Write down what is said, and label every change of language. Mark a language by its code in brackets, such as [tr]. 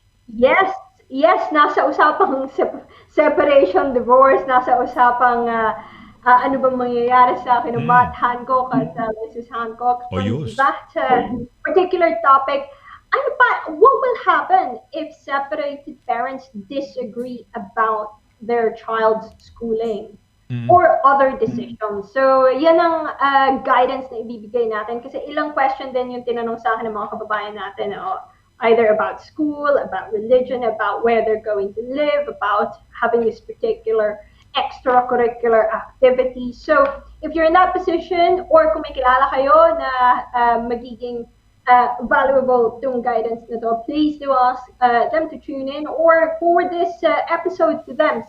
[tl] Yes, nasa usapang separation, divorce, nasa usapang ano bang mangyayari sa akin ng Matt Hancock at Mrs. Hancock. [en] That particular topic, what will happen if separated parents disagree about their child's schooling or other decisions? [tl] So, yan ang guidance na ibibigay natin kasi ilang question din yung tinanong sa akin ng mga kababayan natin. [en] Either about school, about religion, about where they're going to live, about having this particular extracurricular activity. So, if you're in that position, or [tl] kung may kilala kayo na magiging valuable itong guidance na to, [en] please do ask them to tune in or forward this episode to them.